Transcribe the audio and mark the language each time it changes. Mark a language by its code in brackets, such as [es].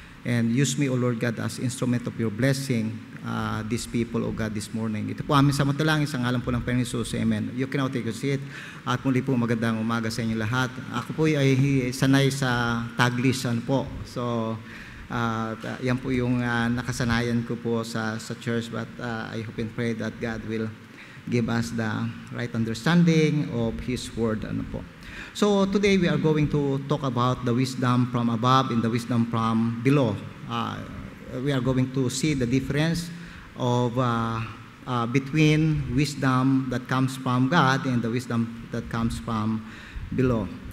[en] And use me, O Lord God, as instrument of your blessing these people, O God, this morning. [tl] Ito po aming samantalangin sa ngalan po ng Panginoon Jesus. Amen. [en] You can now take a seat. [tl] At muli po magandang umaga sa inyo lahat. Ako po ay sanay sa Taglish po. So, yan po yung nakasanayan ko po sa church. [en] But I hope and pray that God will give us the right understanding of His Word. So today we are going to talk about the wisdom from above and the wisdom from below. We are going to see the difference of between wisdom that comes from God and the wisdom that comes from below.